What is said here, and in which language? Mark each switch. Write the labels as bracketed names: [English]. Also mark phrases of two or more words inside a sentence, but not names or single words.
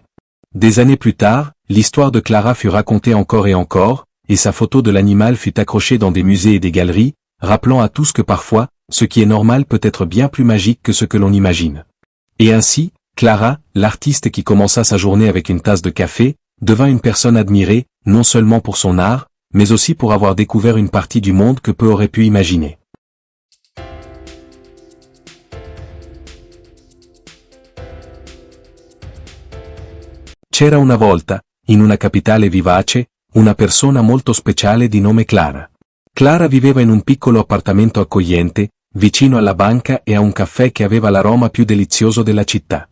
[French] Des années plus tard, l'histoire de Clara fut racontée encore et encore, et sa photo de l'animal fut accrochée dans des musées et des galeries, rappelant à tous que parfois, ce qui est normal peut être bien plus magique que ce que l'on imagine. Et ainsi, Clara, l'artiste qui commença sa journée avec une tasse de café, devint une personne admirée, non seulement pour son art, mais aussi pour avoir découvert une partie du monde que peu auraient pu imaginer. [Italian] C'era una volta, in una capitale vivace, una persona molto speciale di nome Clara. Clara viveva in un piccolo appartamento accogliente, vicino alla banca e a un caffè che aveva l'aroma più delizioso della città.